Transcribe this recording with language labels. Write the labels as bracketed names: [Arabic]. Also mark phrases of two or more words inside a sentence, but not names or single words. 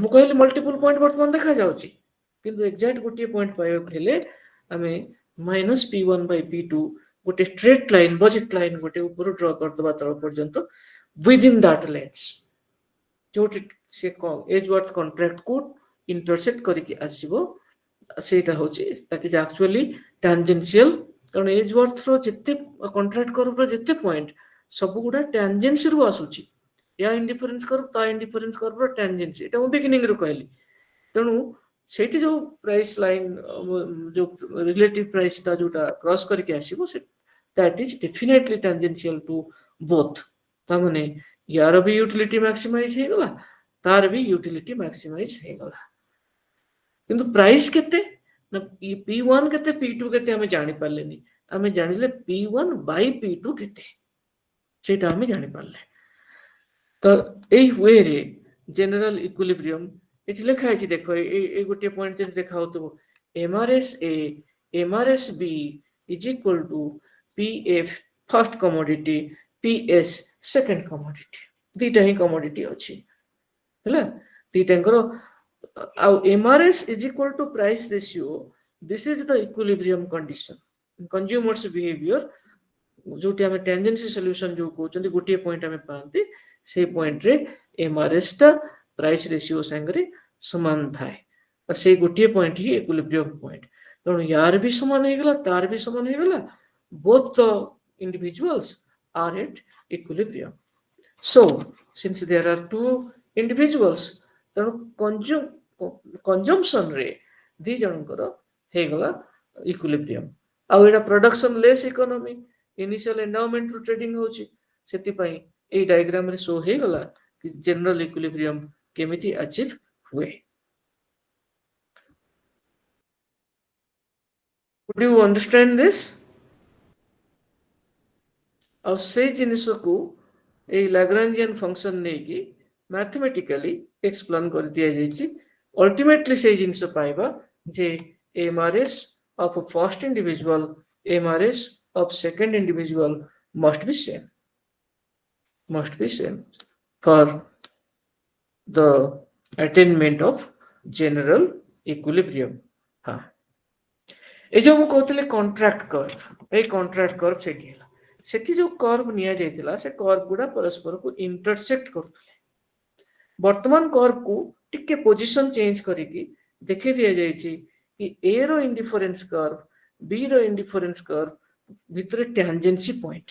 [Odia] ମୁଁ କହିଲି [English] multiple point [Odia] ବର୍ତ୍ତମାନ ଦେଖା ଯାଉଛି, କିନ୍ତୁ ଏକ୍ସାକ୍ଟ ଗୋଟିଏ ପଏଣ୍ଟ ପାଇବାକୁ ହେଲେ ଆମେ ମାଇନସ୍ [English] P1 by P2 [Odia] ଗୋଟେ [English] straight line budget line [Odia] ଗୋଟେ ଉପରୁ ଡ୍ର କରିଦେବା ତଳ ପର୍ଯ୍ୟନ୍ତ [English] within that lens, [Odia] ଯୋଉଠି ସେ ଏଜୱାର୍ଥ କଣ୍ଟ୍ରାକ୍ଟ କୁ ଇଣ୍ଟରସେକ୍ଟ କରିକି ଆସିବ, ସେଇଟା ହଉଛି [English] that is actually tangential। [Odia] କାରଣ ଏଜୱାର୍ଥ ର ଯେତେ [English] contract curve [Odia] ଯେତେ ପଏଣ୍ଟ ସବୁ ଗୁଡା ଟ୍ୟାଞ୍ଜେନ୍ସି ରୁ ଆସୁଛି, ୟା [English] indifference curve [Odia] ତା [English] indifference curve tangency, [Odia] ଏଟା ମୁଁ ବିଗିନିଂ ରୁ କହିଲି। ତେଣୁ ସେଇଠି ଯୋଉ [English] price line [Odia] ଯୋଉ [English] relative price [Odia] ଟା ଯୋଉଟା କ୍ରସ୍ କରିକି ଆସିବ [English] that is definitely tangential to both। [Odia] ତାମାନେ ୟାର ବି [English] utility maximize [Odia] ହେଇଗଲା, ତାର ବି [English] utility maximize [Odia] ହେଇଗଲା। କିନ୍ତୁ ପ୍ରାଇସ୍ କେତେ ନା P1 କେତେ P2 କେତେ ଆମେ ଜାଣିପାରିଲେନି, ଆମେ ଜାଣିଲେ [English] P1 by P2 [Odia] କେତେ, ସେଇଟା ଆମେ ଜାଣିପାରିଲେ। ତ ଏଇ ୱେରେ [English] general equilibrium [Odia] ଏଠି ଲେଖା ହେଇଛି, ଦେଖ ଏଇ ଗୋଟିଏ ପଏଣ୍ଟ ଯଦି ଦେଖା ହଉଥିବ [English] MRS A MRS B is equal to PF first commodity [Odia] PS [English] second commodity, [Odia] ଦିଟା ହିଁ କମୋଡିଟି ଅଛି ହେଲା, ଦିଟାଙ୍କର। [English] ଆଉ MRS is equal to price ratio, this is the equilibrium condition consumers behavior, [Odia] ଯୋଉଠି ଆମେ [English] tangency solution [Odia] ଯୋଉ କହୁଛନ୍ତି ଗୋଟିଏ ପଏଣ୍ଟ ଆମେ ପାଆନ୍ତି, ସେଇ ପଏଣ୍ଟରେ MRS ଟା [English] price ratio [Odia] ସାଙ୍ଗରେ ସମାନ ଥାଏ, ସେଇ ଗୋଟିଏ ପଏଣ୍ଟ ହିଁ [English] equilibrium point. [Odia] ତେଣୁ ୟାର ବି ସମାନ ହେଇଗଲା, ତାର ବି ସମାନ ହେଇଗଲା, [English] both the individuals are at equilibrium। So since there are two individuals, [Odia] ତେଣୁ consumption ରେ ଦି ଜଣଙ୍କର ହେଇଗଲା ଇକ୍ୱିଲିବ୍ରିୟମ। ଆଉ ଏଇଟା [English] production less economy, initial endowment [Odia] ରୁ ଟ୍ରେଡିଂ ହଉଛି, ସେଥିପାଇଁ ଏଇ ଡାଇଗ୍ରାମ ରେ ଶୋ ହେଇଗଲା କି [English] general equilibrium [Odia] କେମିତି ଆଚିଭ ହୁଏ। [English] Would you understand this? [Odia] ଆଉ ସେଇ ଜିନିଷକୁ ଏଇ [English] Lagrangian function [Odia] ନେଇକି [English] mathematically explain [Odia] କରି ଦିଆଯାଇଛି। ଅଲ୍ଟିମେଟଲି ସେଇ ଜିନିଷ ପାଇବା ଯେ [English] MRS of first individual, MRS of second individual must be same for the attainment of general equilibrium। [Odia] हाँ, এই ଯୋଉ ମୁଁ କହୁଥିଲି [English] contract curve, [Odia] ଏଇ [English] contract curve [Odia] ସେଠି ହେଲା, ସେଠି ଯୋଉ କର୍ଭ ନିଆଯାଇଥିଲା ସେ କର୍ଭ ଗୁଡା ପରସ୍ପରକୁ ଇଣ୍ଟରସେକ୍ଟ କରୁଥିଲେ। ବର୍ତ୍ତମାନ କର୍ଭକୁ ଟିକେ [English] position change [Odia] କରିକି ଦେଖେଇ ଦିଆଯାଇଛି କି A ର [English] indifference curve [Odia] B ର [English] indifference curve [Odia] ଭିତରେ [English] tangency point.